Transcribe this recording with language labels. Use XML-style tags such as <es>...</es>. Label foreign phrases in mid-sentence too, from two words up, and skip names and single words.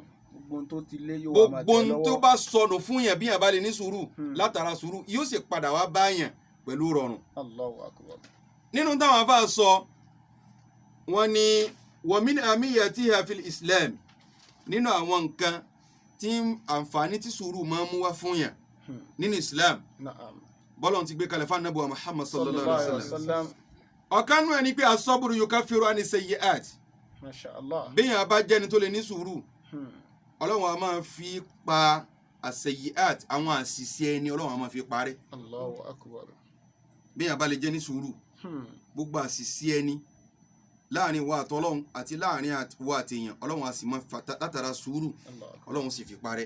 <yo>gbogbo ohun tó bá sọnù fún yàn bí yàn bá lè ní sùúrù látara sùúrù yóò sì padà wá bá yàn pẹ̀lú rọrùn.</yo> <ar>الله أكبر.</ar> <yo>nínú táwọn afá sọ wọ́n ní</yo> <ar>ومن مميزاتها في الإسلام</ar> <yo>nínú àwọn nǹkan tí àǹfààní tí sùúrù máa ń mú wá fún yàn nínú Islam bọ́lọ̀ ti gbé kalẹ̀ fún Ànábì Muhammad</yo> <ar>صلى الله عليه وسلم.</ar> <yo>ọ̀kan nú ẹni pé</yo> <ar>الصبر يكفر عن السيئات. ما شاء الله.</ar> <yo>béèyàn bá jẹ́ni tó lè ní sùúrù Ọlọ́run a máa fi pa as-sayyi'at àwọn àṣìṣe ẹni Ọlọ́run a máa fi parẹ́.</yo> <ar>الله أكبر.</ar> <yo>béèyàn bá lè jẹ́ ní sùúrù gbogbo àṣìṣe ẹni láàrin wa àtọlọ́run àti láàrin wa àtèèyàn Ọlọ́run a sì máa látara sùúrù Ọlọ́run sì fi parẹ́.</yo>